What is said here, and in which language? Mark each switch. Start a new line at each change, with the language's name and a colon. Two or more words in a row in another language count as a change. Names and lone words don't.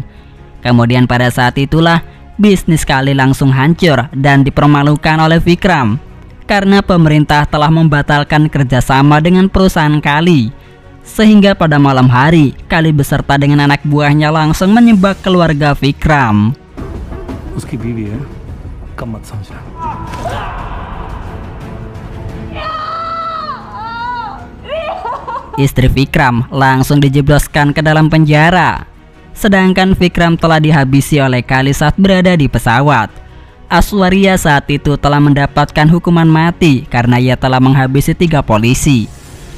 Indonesian: Kemudian pada saat itulah bisnis Kali langsung hancur dan dipermalukan oleh Vikram karena pemerintah telah membatalkan kerjasama dengan perusahaan Kali. Sehingga pada malam hari, Kali beserta dengan anak buahnya langsung menyebak keluarga Vikram.
Hindi: उसकी बीवी है, कम मत समझना.
Indonesian: Istri Vikram langsung dijebloskan ke dalam penjara. Sedangkan Vikram telah dihabisi oleh Kali saat berada di pesawat. Aswaria saat itu telah mendapatkan hukuman mati karena ia telah menghabisi 3 polisi.